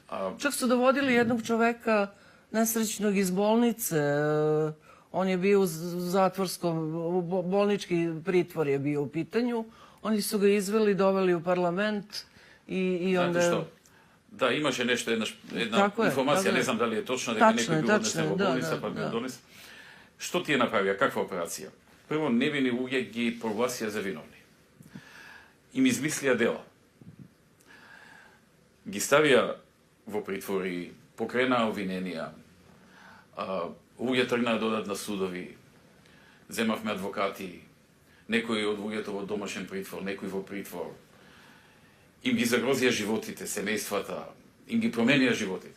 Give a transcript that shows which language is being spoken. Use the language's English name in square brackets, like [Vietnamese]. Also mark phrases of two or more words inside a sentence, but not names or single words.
[Serbian] Čak su dovodili jednog čoveka nesrećnog iz bolnice. On je bio u zatvorskom, bolnički pritvor je bio u pitanju. Oni su ga izveli, doveli u parlament i onda... Znate što? Da, imаше nešto, jedna informacija, ne znam da li je točno, [Macedonian] дека некој бил однесен во болница, па бил донесен. Што ти е направија? Каква операција? Прво, невини луѓе ги прогласија за виновни. Им измислија дела. Ги ставија во притвори, покренаа обвиненија, луѓе тргнаа додат на судови, земавме адвокати, некои од луѓето во домашен притвор, некои во притвор, им ги загрозија животите, семејствата, им ги променија животите.